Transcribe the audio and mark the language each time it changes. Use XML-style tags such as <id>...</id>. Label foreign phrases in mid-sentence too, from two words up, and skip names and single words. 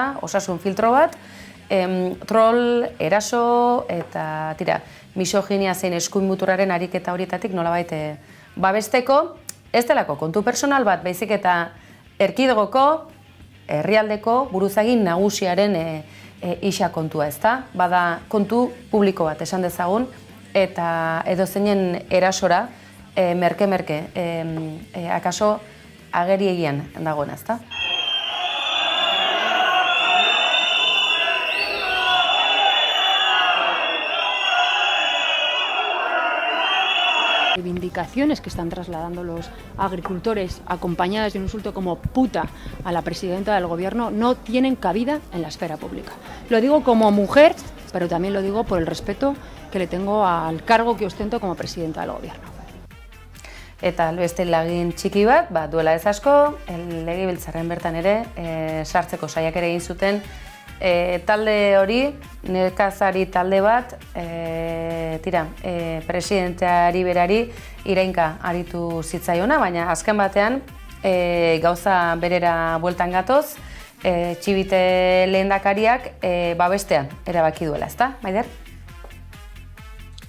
<eu>Osasun filtro bat, troll, eraso eta tira, misoginia zein eskuin muturraren ariketa horietatik nolabait babesteko, ez delako kontu personal bat, baizik eta erkidegoko, herrialdeko buruzagin nagusiaren Ixa kontua, ezta? Bada kontu publiko bat esan dezagun, eta edozeinen erasora merke-merke akaso ageri egian dagoena, ezta?</eu> <es>Reivindicaciones que están trasladando los agricultores acompañadas de un insulto como puta a la presidenta del gobierno no tienen cabida en la esfera pública. Lo digo como mujer, pero también lo digo por el respeto que le tengo al cargo que ostento como presidenta del gobierno.</es> <eu>Eta beste lagin txiki bat, duela ez asko, legebiltzarren bertan ere sartzeko saiakera egin zuten talde hori, nekazari talde bat, presidenteari berari irainka aritu zitzaiona, baina azken batean gauza berera bueltan gatoz, Txibite lehendakariak babestean erabaki duela, ezta, Maider?</eu>